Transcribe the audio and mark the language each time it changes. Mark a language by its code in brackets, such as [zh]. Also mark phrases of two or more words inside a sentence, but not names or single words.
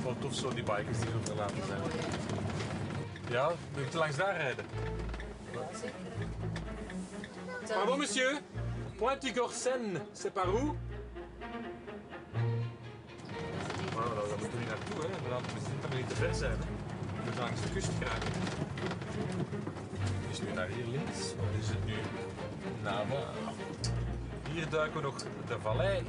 [nl] of zo, die bikers die er verlaten zijn. Ja, we moeten langs daar rijden. [fr] Pardon, monsieur. Pointe-du-Corsen, c'est par où? [nl] Nou, daar moeten we niet naartoe, hè. We moeten niet te ver zijn. Hè. We moeten langs de kust geraken. Het is nu naar hier links. Wat is het nu? Nava. Hier duiken we nog de vallei in.